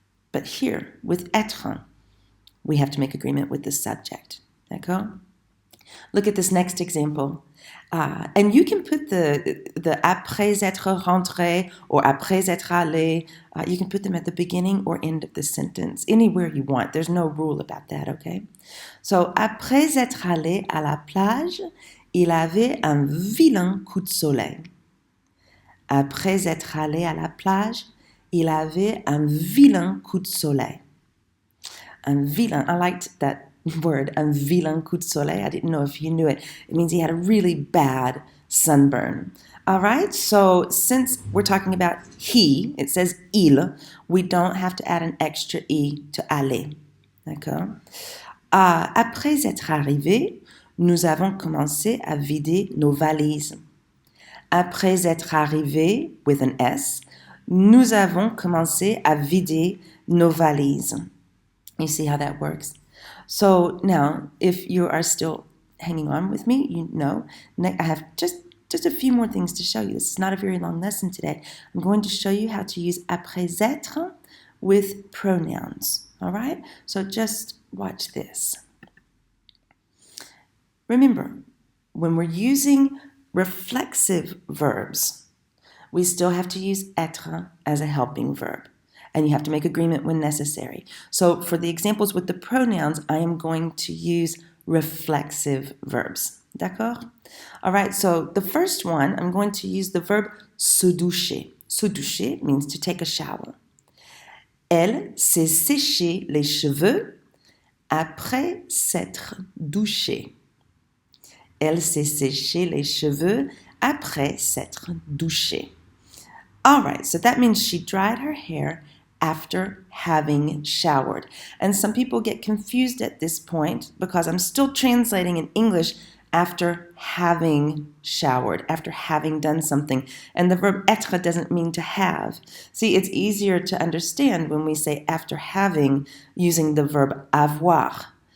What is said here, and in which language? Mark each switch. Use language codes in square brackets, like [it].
[en] But here, with être, we have to make agreement with the subject. [fr] D'accord? [en] Look at this next example. And you can put the [fr] après être rentré [en] or [fr] après être allé, [en] you can put them at the beginning or end of the sentence, anywhere you want. There's no rule about that, okay? [fr] So, après être allé à la plage, il avait un vilain coup de soleil. Après être allé à la plage, il avait un vilain coup de soleil. Un vilain, [en] I liked that word, [fr] un vilain coup de soleil. [en] I didn't know if you knew it. It means he had a really bad sunburn. All right, so since we're talking about he, it says il, we don't have to add an extra i to aller. [fr] D'accord? Après être arrivés, nous avons commencé à vider nos valises. Après être arrivés, [en] with an S, [fr] nous avons commencé à vider nos valises. [en] You see how that works? So now, if you are still hanging on with me, you know, I have just a few more things to show you. This is not a very long lesson today. I'm going to show you how to use après être with pronouns. All right? So just watch this. Remember, when we're using reflexive verbs, we still have to use êtres as a helping verb. And you have to make agreement when necessary. So for the examples with the pronouns, I am going to use reflexive verbs. [fr] D'accord? [en] All right, so the first one, I'm going to use the verb se doucher. Se doucher means to take a shower. [fr] Elle s'est séché les cheveux après s'être douchée. Elle s'est séché les cheveux après s'être douchée. [en] All right, so that means she dried her hair after having showered. And some people get confused at this point because I'm still translating in English after having showered, after having done something. And the verb êtres doesn't mean to have. See, it's easier to understand when we say after having using the verb avoir.